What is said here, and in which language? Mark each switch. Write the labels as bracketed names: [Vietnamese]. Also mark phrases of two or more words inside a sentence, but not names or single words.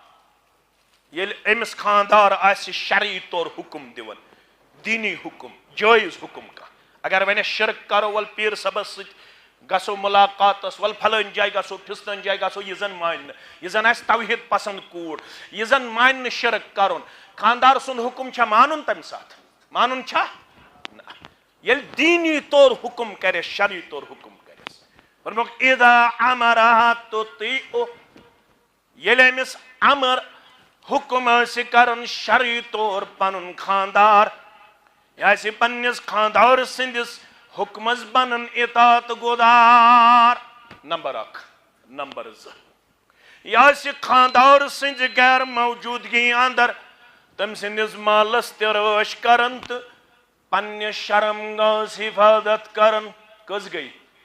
[Kashmiri] یل امس خاندار آسہِ شرعی طور حکم دِوان دینی حکم جٲیز حکم کا اگر ونے شرک کرو ول پیر صبس ست گسو ملاقاتس ول پھلٲنۍ جایہِ گسو پھِستٲنۍ جایہِ گسو یہ زن ماننہٕ یہ زن آسہِ توحید پسند کوٗر یہ زن ماننہٕ شرک کرُن خاندار سن حکم چھا مانن تمہ سات مانن چھا یل دینی طور حکم کرے شرعی طور حکم کرے فرموک [Arabic] اذا امرها تطیع [Kashmiri] یل امس امر حکم آسہِ کرن شرعی طور پنن خاندار یہ آسہِ پننس خاندار سندس حکمس بنن اطاعت گزار نمبر 1 نمبر 2 یہ آسہِ خاندار سنز غیر موجودگی اندر تم سندس مالس تہ رٲچھ کرن تو پننس شرم گاہس حفاظت کرن کس گئی